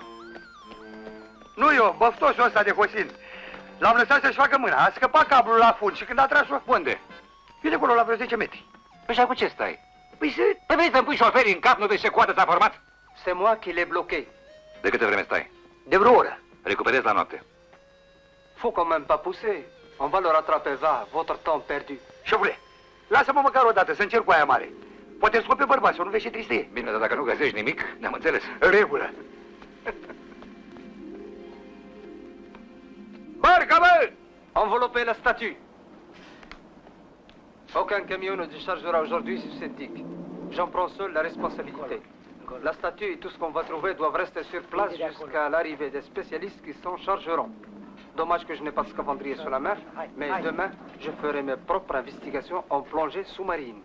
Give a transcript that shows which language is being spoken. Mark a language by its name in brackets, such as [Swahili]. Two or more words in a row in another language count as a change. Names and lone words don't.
[Romanian] Nu eu, băftosul ăsta de Hosin. L-am lăsat să-și facă mâna, a scăpat cablul la fund și când a tras-o... Unde? E de acolo, la vreo 10 metri. Păi și cu ce stai? Păi să... Păi vrei să-mi pui șoferii în cap, nu vezi ce coadă ți-a format? [French] C'est moi qui l'ai bloqué. [Romanian] De câte vreme stai? De vreo oră. Recuperezi la noapte. [French] Faut quand même pas pousser. On va le rattraper, va, votre temps perdu. [Romanian] Șefule, lasă-mă măcar o dată să încerc cu aia mare. Poate scope bărbați, să nu vezi ce tristie. Bine, dar dacă nu găsești nimic, ne-am înțeles. În regulă. Barca, bă! [French] Enveloppez la statue. Aucun camion ne déchargera aujourd'hui sur cette digue. J'en prends seul la responsabilité. La statue et tout ce qu'on va trouver doivent rester sur place jusqu'à l'arrivée des spécialistes qui s'en chargeront. Dommage que je n'ai pas de scaphandrier sur la mer, mais demain, je ferai mes propres investigations en plongée sous-marine.